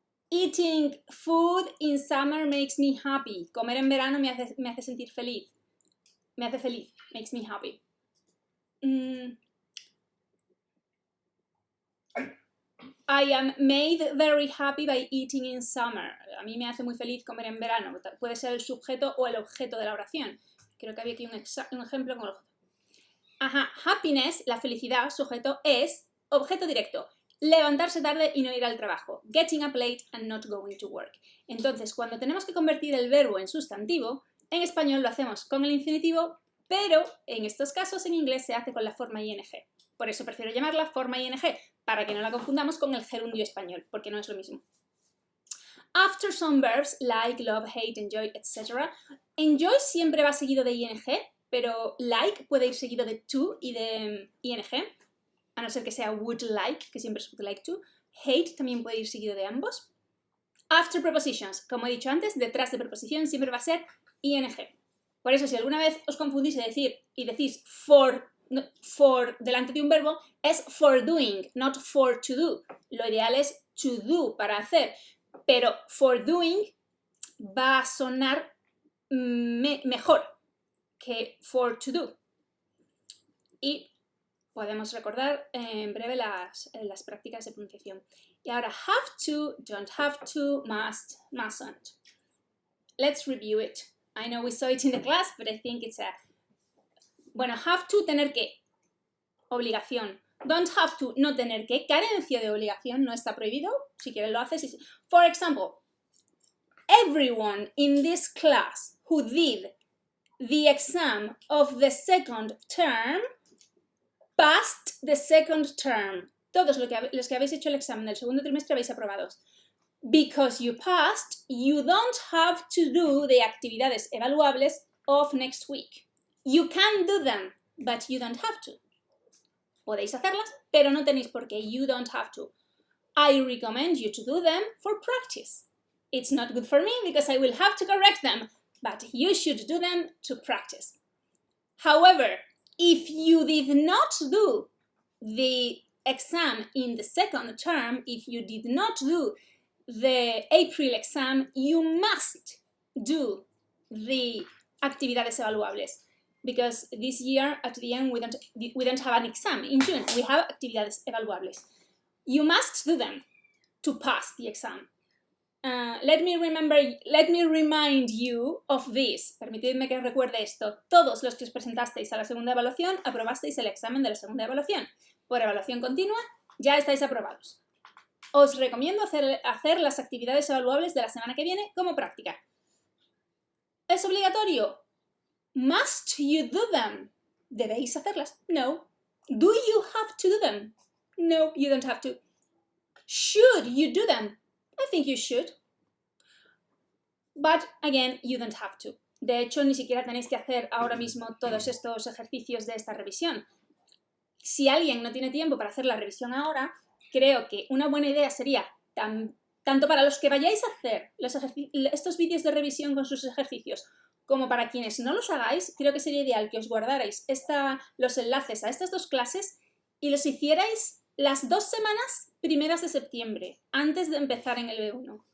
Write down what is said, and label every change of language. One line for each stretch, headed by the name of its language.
English: Eating food in summer makes me happy.
Spanish: Comer en verano me hace sentir feliz. Me hace feliz.
English: Makes me happy. I am made very happy by eating in summer.
Spanish: A mí me hace muy feliz comer en verano. Puede ser el sujeto o el objeto de la oración. Creo que había aquí un ejemplo con el objeto. Ajá, happiness, la felicidad, sujeto, es objeto directo. Levantarse tarde y no ir al trabajo.
English: Getting up late and not going to work.
Spanish: Entonces, cuando tenemos que convertir el verbo en sustantivo, en español lo hacemos con el infinitivo, pero en estos casos en inglés se hace con la forma ing. Por eso prefiero llamarla forma ing, para que no la confundamos con el gerundio español, porque no es lo mismo.
English: After some verbs like love, hate, enjoy, etc.
Spanish: Enjoy siempre va seguido de ing, pero like puede ir seguido de to y de ing, a no ser que sea would like, que siempre es would like to. Hate también puede ir seguido de ambos.
English: After prepositions,
Spanish: como he dicho antes, detrás de preposición siempre va a ser ing. Por eso, si alguna vez os confundís y decís for delante de un verbo, es for doing, not for to do. Lo ideal es to do, para hacer, pero for doing va a sonar mejor que for to do. Y podemos recordar en breve las prácticas de pronunciación. Y ahora
English: have to, don't have to, must, mustn't. Let's review it. I know we saw it in the class, but I think it's Bueno, have to,
Spanish: tener que. Obligación.
English: Don't have to,
Spanish: no tener que. Carencia de obligación, no está prohibido. Si quieres lo haces.
English: For example, everyone in this class who did the exam of the second term passed the second term.
Spanish: Todos los que habéis hecho el examen del segundo trimestre habéis aprobados.
English: Because you passed, you don't have to do the actividades evaluables of next week. You can do them, but you don't have to.
Spanish: Podéis hacerlas, pero no tenéis por qué.
English: You don't have to. I recommend you to do them for practice. It's not good for me because I will have to correct them, but you should do them to practice. However, if you did not do the exam in the second term, if you did not do the April exam, you must do the actividades evaluables. Because this year, at the end, we don't have an exam. In June, we have actividades evaluables. You must do them to pass the exam. Let me remind you of this.
Spanish: Permitidme que recuerde esto. Todos los que os presentasteis a la segunda evaluación aprobasteis el examen de la segunda evaluación. Por evaluación continua, ya estáis aprobados. Os recomiendo hacer las actividades evaluables de la semana que viene como práctica. ¿Es obligatorio?
English: Must you do them?
Spanish: ¿Debéis hacerlas? No.
English: Do you have to do them? No, you don't have to. Should you do them? I think you should. But again, you don't have to.
Spanish: De hecho, ni siquiera tenéis que hacer ahora mismo todos estos ejercicios de esta revisión. Si alguien no tiene tiempo para hacer la revisión ahora, creo que una buena idea sería, tanto para los que vayáis a hacer estos vídeos de revisión con sus ejercicios, como para quienes no los hagáis, creo que sería ideal que os guardarais los enlaces a estas 2 clases y los hicierais las 2 semanas primeras de septiembre, antes de empezar en el B1.